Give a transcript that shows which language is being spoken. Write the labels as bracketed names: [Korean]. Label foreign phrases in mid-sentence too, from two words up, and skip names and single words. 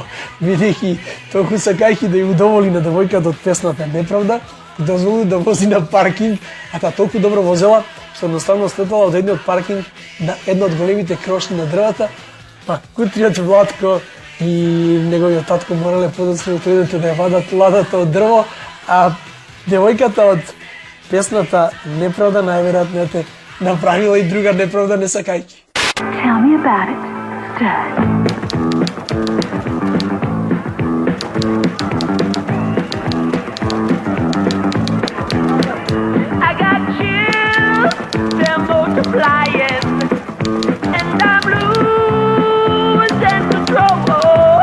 [Macedonian] Бидејќи толку сакајќи да ја удоволи на девојката од песната Неправда, дозволи да вози на паркинг, а таа толку добро возела, што едноставно слетала од едниот паркинг на едно од големите крошни на дрвата, па кутриот Владко и неговиот татко морале подоцна да отидете да ја вадат ладата од дрво, а девојката од песната Неправда најверојатно е направила и друга неправда не сакајќи. [English] Tell me about it, stud. I got chills, they're multiplying, and I'm losing control.